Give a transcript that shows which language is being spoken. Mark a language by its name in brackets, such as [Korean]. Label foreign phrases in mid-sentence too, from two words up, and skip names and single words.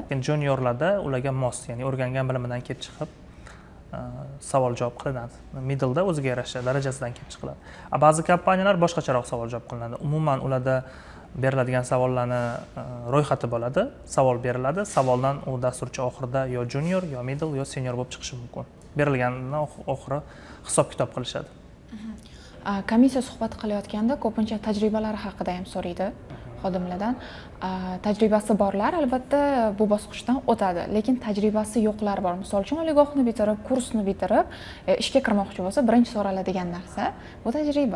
[Uzbek] Juniorlarda ularga mos, ya'ni o'rgangan bilimidan kelib chiqib savol javob qilinadi. Middle'da o'ziga yarasha darajasidan kelib chiqiladi. Ba'zi kompaniyalar boshqacharoq savol javob qilinadi. Umuman ularda beriladigan savollarni ro'yxati bo'ladi, savol beriladi. Savoldan u dasturchi oxirida yo junior, yo middle, yo senior bo'lib chiqishi mumkin. Berilganidan oxiri hisob-kitob qilishadi. Komissiya suhbat qilayotganda ko'pincha tajribalari haqida ham so'raydi xodimlardan. Tajribasi borlar albatta bu bosqichdan o'tadi, lekin tajribasi yo'qlar bor. Misol uchun oliygohni bitirib, kursni bitirib, ishga kirmoqchi bo'lsa, birinchi so'raladigan narsa bu tajriba.